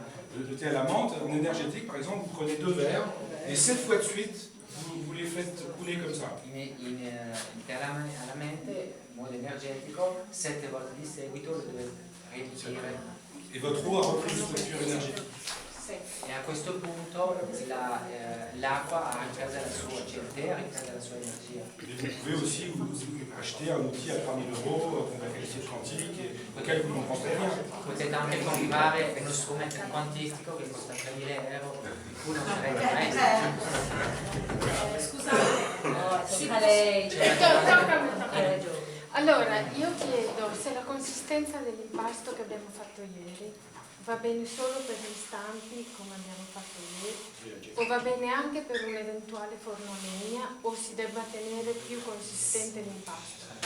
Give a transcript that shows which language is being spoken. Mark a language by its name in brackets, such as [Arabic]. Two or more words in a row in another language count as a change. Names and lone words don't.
[French] le thé à la menthe, en énergétique, par exemple, vous prenez 2 verres et 7 fois de suite, vous les faites couler comme ça. [Italian] in tè alla menta, in modo energetico, 7 volte di seguito lo dovete riempire. [French] Et votre eau a repris une structure énergétique. [Italian] E a questo punto l'acqua ha ripreso la sua, cioè il tè ha ripreso la sua energia. [French] Et vous pouvez aussi vous acheter un outil à 3000 € qu'on va qualifier de quantique et auquel vous ne comprendrez rien. [Italian] Potete anche comprare uno strumento quantistico che costa 3.000 euro, di cui non sarete mai. Scusate, lei. Hai ragione. Allora, io chiedo se la consistenza dell'impasto che abbiamo fatto ieri va bene solo per gli stampi come abbiamo fatto ieri o va bene anche per un eventuale forno a legna o si debba tenere più consistente l'impasto?